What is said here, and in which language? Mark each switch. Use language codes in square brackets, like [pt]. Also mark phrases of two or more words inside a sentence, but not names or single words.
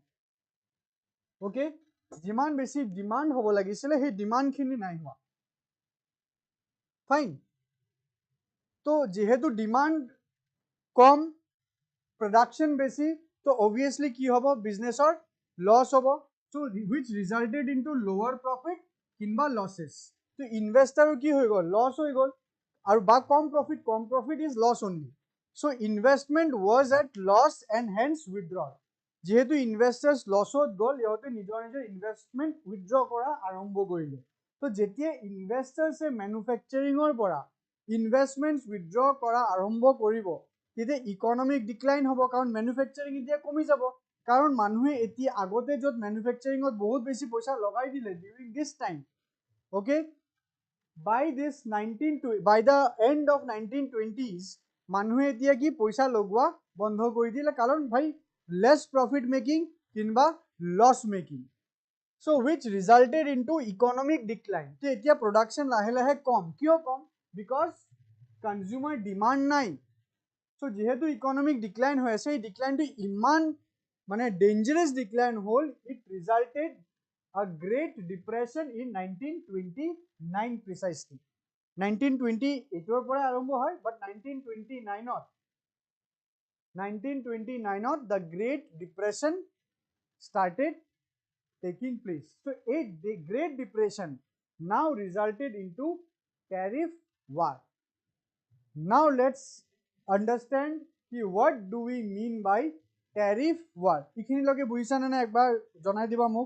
[as] অ'কে, যিমান বেছি ডিমাণ্ড হ'ব লাগিছিলে সেই ডিমাণ্ডখিনি নাই হোৱা. ফাইন. তো যেহেতু ডিমাণ্ড কম, production বেছি, তো obviously কি হ'ব [en] businessৰ loss [as] হ'ব. [en] so which resulted into lower profit কিংবা losses. [as] তো ইনভেষ্টাৰৰ কি হৈ গ'ল, লছ হৈ গ'ল, আৰু বা কম প্ৰফিট [en] is loss only. so investment was at loss and hence withdrawal. [as] যেহেতু [en] investors lossত [as] গ'ল, ইহঁতে নিজৰ নিজৰ [en] investment withdraw [as] কৰা আৰম্ভ কৰিলে. তো যেতিয়া ইনভেষ্টাৰ্ছে মেনুফেকচাৰিঙৰ পৰা [en] investment withdraw [as] কৰা আৰম্ভ কৰিব, তেতিয়া [en] economic decline [as] হ'ব, কাৰণ মেনুফেকচাৰিং এতিয়া কমি যাব. কাৰণ মানুহে এতিয়া আগতে য'ত মেনুফেকচাৰিঙত বহুত বেছি পইচা লগাই দিলে [en] during this time, [as] অ'কে, [en] by the end of 1920s [as] মানুহে এতিয়া কি পইচা লগোৱা বন্ধ কৰি দিলে, কাৰণ ভাই [en] less profit making [as] কিংবা [en] loss making. so which resulted into economic decline. [as] তো এতিয়া প্ৰডাকশ্যন লাহে লাহে কম. কিয় কম? [en] because consumer demand [as] নাই. so যেহেতু [en] economic decline [as] হৈ আছে, এই ডিক্লাইনটো ইমান মানে [en] dangerous decline [as] হ'ল, [en] it resulted a great depression in 1929 precisely. [as] 1928 পৰা আৰম্ভ হয়, [en] but 1929 the Great Depression started taking place. So the Great Depression now resulted into tariff war. Now let's understand what do we mean by tariff war. [as] এইখিনিলৈকে বুজিছানে নাই একবাৰ জনাই দিবা মোক.